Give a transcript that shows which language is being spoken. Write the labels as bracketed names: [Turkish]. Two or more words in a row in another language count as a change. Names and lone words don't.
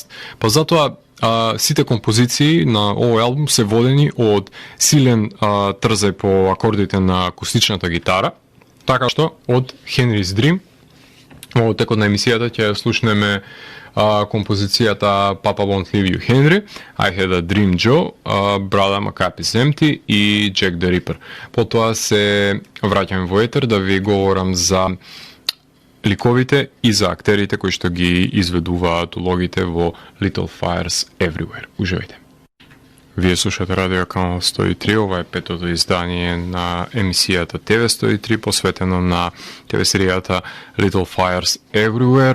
[Macedonian] Па затоа сите композиции на овој албум се водени од силен трзај по акордите на акустичната гитара, така што од Henry's Dream во текот на емисијата ќе слушнеме композицијата Papa Won't Leave You Henry, I Had a Dream Joe, Brother My Cup is Empty и Jack the Ripper. Потоа се враќаме во етер да ви говорам за ликовите и за актерите кои што ги изведуваат улогите во Little Fires Everywhere. Уживајте. Вие слушате Радио Канал 103, ова е петото издание на емисијата ТВ 103, посветено на ТВ серијата Little Fires Everywhere.